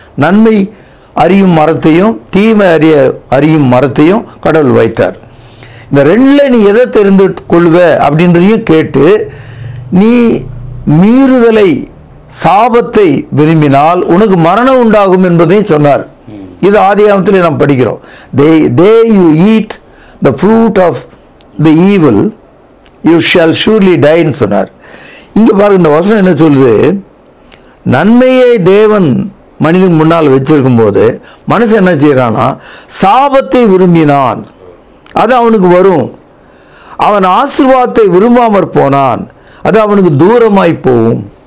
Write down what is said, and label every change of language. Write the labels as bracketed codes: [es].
[ta] நன்மை அறியும் மரத்தையும் தீமை அறியும் மரத்தையும் கடவுள் வைத்தார். இந்த 2ல் நீ எதை தெரிந்து கொள்வ அப்படின்றதையும் கேட்டு, நீ மீறுதலை சாபத்தை விரும்பினால் உனக்கு மரணம் உண்டாகும் என்பதையும் சொன்னார். இது ஆதியாகமத்தில் நாம் படிக்கிறோம். [en] Day you eat the fruit of the evil, you shall surely டைன்னு [ta] சொன்னார். இங்கே பாருங்க, இந்த வசனம் என்ன சொல்லுது? நன்மையை தேவன் மனிதன் முன்னால் வச்சிருக்கும் போது மனுஷன் என்ன செய்யறானா, சாபத்தை விரும்பினான், அது அவனுக்கு வரும். அவன் ஆசீர்வாதத்தை விரும்பாமற் போனான், அது அவனுக்கு தூரமாய் போகும்.